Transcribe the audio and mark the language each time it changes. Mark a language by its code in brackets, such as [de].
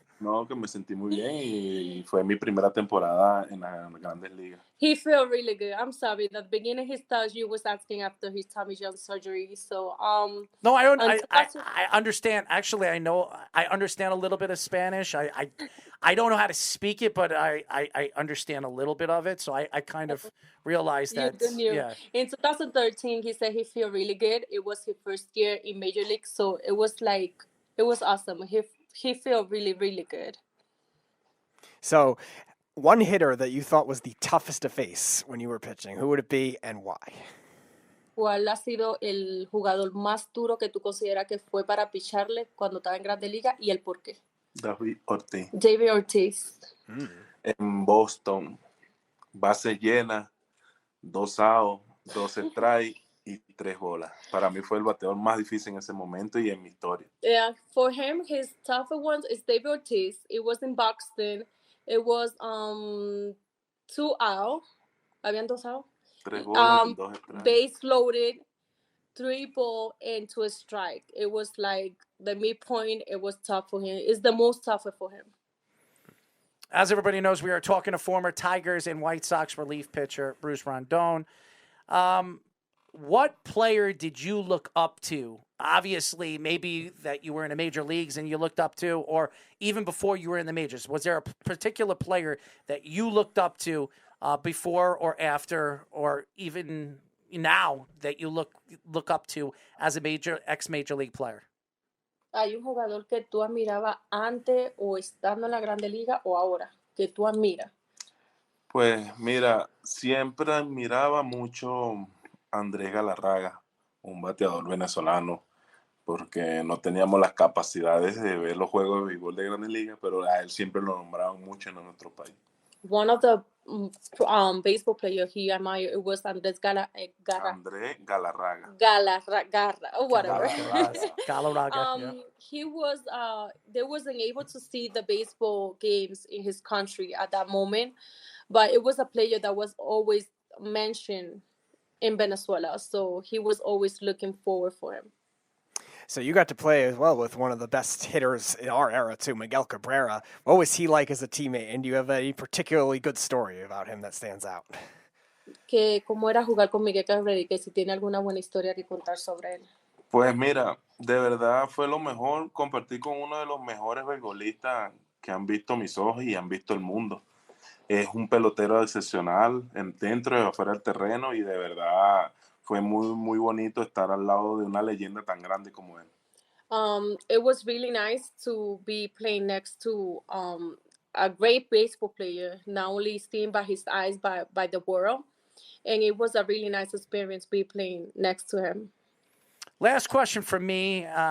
[es] No, que me sentí muy bien y fue mi primera temporada en las Grandes Ligas. [en] He felt really good. I'm sorry. At the beginning, he thought you was asking after his Tommy John surgery. So, No, I until that's- understand. Actually, I understand a little bit of Spanish. I don't know how to speak it, but I understand a little bit of it. So I kind of realized that. Yeah. In 2013, he said he feel really good. It was his first year in Major League, so it was awesome. He felt really, really good. So, one hitter that you thought was the toughest to face when you were pitching, who would it be and why? [es] ¿Cuál ha sido el jugador más duro que tú consideras que fue para picharle cuando estaba en Grandes Ligas y el por qué? David Ortiz. David Ortiz. En Boston, base llena, 2 outs, 2 strikes y 3 bolas. Para mí fue el bateador más difícil en ese momento y en mi historia. [en] Yeah, for him, his tougher ones is David Ortiz. It was in Buxton. It was 2 outs. [es] Habían 2 outs. 3 bolas y 2 strikes. [en] Base loaded, 3 ball and 2 strike. It was like the midpoint. It was tough for him. It's the most tougher for him. As everybody knows, we are talking to former Tigers and White Sox relief pitcher Bruce Rondon. What player did you look up to? Obviously, maybe that you were in the major leagues and you looked up to, or even before you were in the majors. Was there a particular player that you looked up to before or after, or even now that you look up to as a ex-major league player? [es] ¿Hay un jugador que tú admirabas antes o estando en la Grande Liga o ahora que tú admiras? Pues mira, siempre admiraba mucho a Andrés Galarraga, un bateador venezolano, porque no teníamos las capacidades de ver los juegos de béisbol de Grandes Ligas, pero a él siempre lo nombraban mucho en nuestro país. [en] One of the baseball players he admired, it was Andrés Andrés Galarraga. Galarraga, or whatever. Galarraga, yeah. He was, they wasn't able to see the baseball games in his country at that moment, but it was a player that was always mentioned in Venezuela, so he was always looking forward for him. So you got to play as well with one of the best hitters in our era too, Miguel Cabrera. What was he like as a teammate, and do you have any particularly good story about him that stands out? [es] Que cómo era jugar con Miguel Cabrera y que si tiene alguna buena historia que contar sobre él. Pues mira, de verdad fue lo mejor compartir con uno de los mejores beisbolistas que han visto mis ojos y han visto el mundo. Es un pelotero excepcional dentro y afuera del terreno y de verdad fue muy, muy bonito estar al lado de una leyenda tan grande como él. [en] It was really nice to be playing next to a great baseball player, not only seen by his eyes, by the world. And it was a really nice experience be playing next to him. Last question from me.